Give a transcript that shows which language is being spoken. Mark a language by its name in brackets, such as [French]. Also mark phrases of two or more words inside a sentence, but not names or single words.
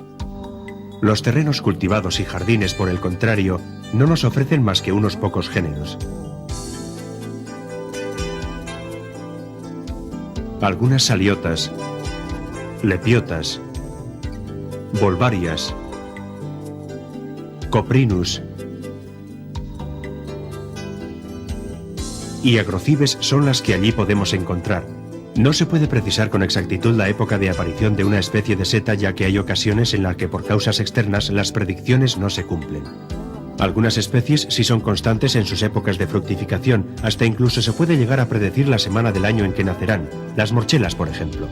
[Spanish] Los terrenos cultivados y jardines, por el contrario, no nos ofrecen más que unos pocos géneros. Algunas saliotas, lepiotas, volvarias, coprinus y agrocibes son las que allí podemos encontrar. No se puede precisar con exactitud la época de aparición de una especie de seta, ya que hay ocasiones en las que por causas externas las predicciones no se cumplen. Algunas especies sí son constantes en sus épocas de fructificación, hasta incluso se puede llegar a predecir la semana del año en que nacerán, las morchelas, por ejemplo.